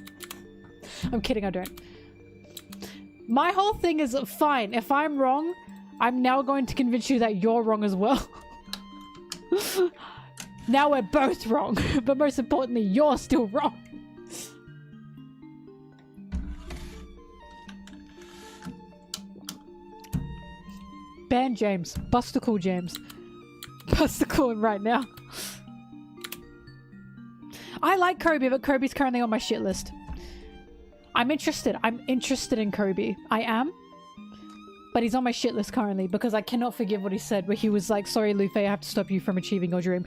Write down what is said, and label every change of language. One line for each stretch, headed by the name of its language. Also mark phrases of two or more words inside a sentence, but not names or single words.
English: I'm kidding, I don't. My whole thing is, fine, if I'm wrong, I'm now going to convince you that you're wrong as well. Now we're both wrong, but most importantly, you're still wrong. Ban James. Busticle James. Busticle him right now. I like Koby, but Koby's currently on my shit list. I'm interested in Koby. I am. But he's on my shit list currently because I cannot forgive what he said where he was like, sorry Luffy, I have to stop you from achieving your dream.